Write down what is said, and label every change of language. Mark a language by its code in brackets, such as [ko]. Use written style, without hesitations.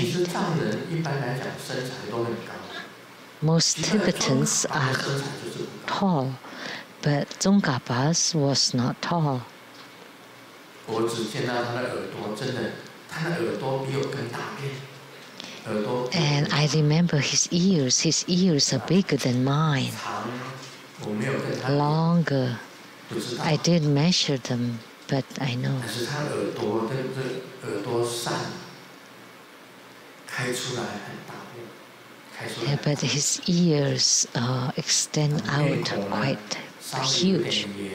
[zh] 其实藏人一般来讲身材都很高。 [en] Most Tibetans are tall, but Tsongkhapa's was not tall. [zh] 我只见到他的耳朵，真的，他的耳朵比我更大片。耳朵。 [en] And I remember his ears. His ears are bigger than mine. [zh] 长，我没有跟他。 [en] Longer. [zh] 不知道。 [en] I didn't measure them, but I know. [zh] 但是他耳朵这耳朵扇开出来很大片，开出来。 [en] Yeah, but his ears extend out quite huge.